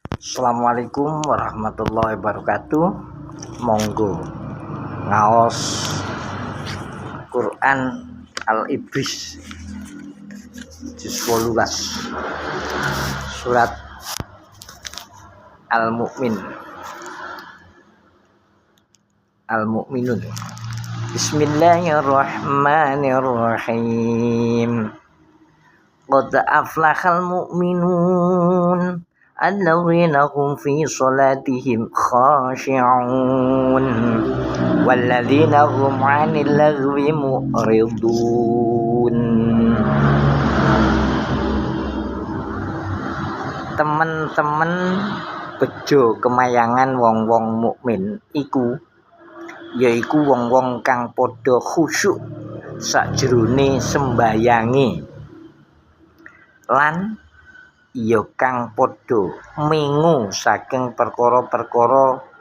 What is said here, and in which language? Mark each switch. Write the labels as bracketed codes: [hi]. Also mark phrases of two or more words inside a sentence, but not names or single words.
[ar] السلام عليكم ورحمة الله وبركاته. [jv] Monggo ngaos Quran Al-Ibris juz 18 surat Al-Mu'minun. [ar] بسم الله الرحمن الرحيم. قد أفلح المؤمنون الذين هم في صلاتهم خاشعون والذين هم عن اللغو معرضون. [jv] Temen-temen bejo kemayangan wong-wong mukmin iku yaiku wong-wong kang padha khusyuk sajroning sembayange lan ya kang padha mengu saking perkara-perkara